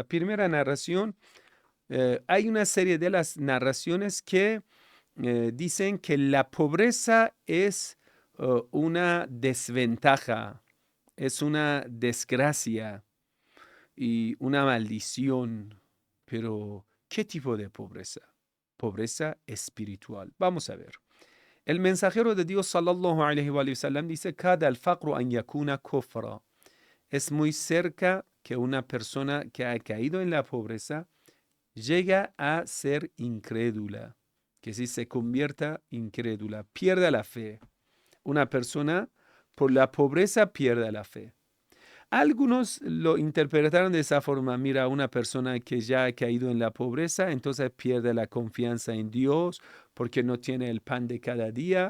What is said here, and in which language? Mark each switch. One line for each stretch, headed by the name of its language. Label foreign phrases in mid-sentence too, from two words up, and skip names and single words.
Spanish: Primera narración, hay una serie de las narraciones que dicen que la pobreza es una desventaja, es una desgracia y una maldición. Pero, ¿qué tipo de pobreza? Pobreza espiritual. Vamos a ver. El mensajero de Dios
Arabic: صلى الله عليه وسلم
Spanish: dice:
Arabic: "كاد الفقر أن يكون كفرا".
Spanish: Es muy cerca que una persona que ha caído en la pobreza llega a ser incrédula, que si se convierta incrédula, pierda la fe. Una persona por la pobreza pierde la fe. Algunos lo interpretaron de esa forma: mira, una persona que ya ha caído en la pobreza, entonces pierde la confianza en Dios porque no tiene el pan de cada día.